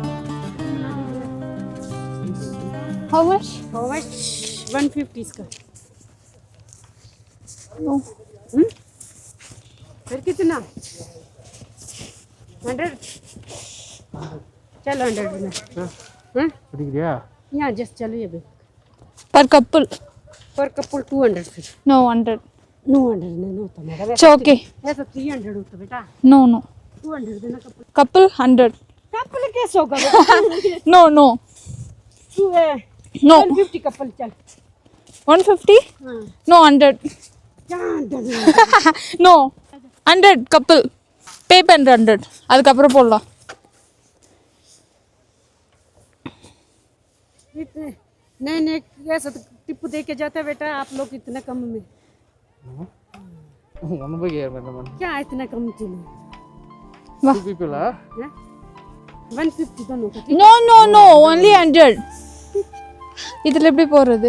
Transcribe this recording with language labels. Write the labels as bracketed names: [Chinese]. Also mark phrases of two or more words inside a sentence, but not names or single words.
[English] How much? [Hindi] 150 इसका. [English] No. [Hindi] फिर कितना? 100. चलो 100 में. हाँ? [Tamil] பிடிக்கிறியா? [Hindi] यहाँ जस्ट चलो ये भी. [English] Per couple. per couple [Hindi] 200 फिर. [English] No, 100. [Hindi] No 100 नहीं होता मेरा. [English] It's okay. [Hindi] ऐसा 300 होता बेटा. [English] No, no. [Hindi] 200 देना कपल. [English] Couple 100. [Hindi] कपल कैसे होगा? [English] No, no. [Hindi] तू है. [English] No. [Hindi] 150 कपल चल. 150? हाँ. [English] No, 100. [Hindi] क्या 100? [English] No. 100 couple. [Tamil] Pay பண்ணுற [English] 100. [Tamil] அதுக்கப்புறம் போடலாம். [Hindi] इतने नहीं नहीं ऐसा तो टिप दे के जाता बेटा आप लोग इतना कम में. [Tamil] ஒன்று போய் கேட்குறேன். [Hindi] क्या इतना कम चलो? वाह. [Tamil] 2 பீப்புளா? [Hindi] 150 दोनों का. [English] No, no, no. Only 100. [Tamil] இதில் எப்படி போகிறது?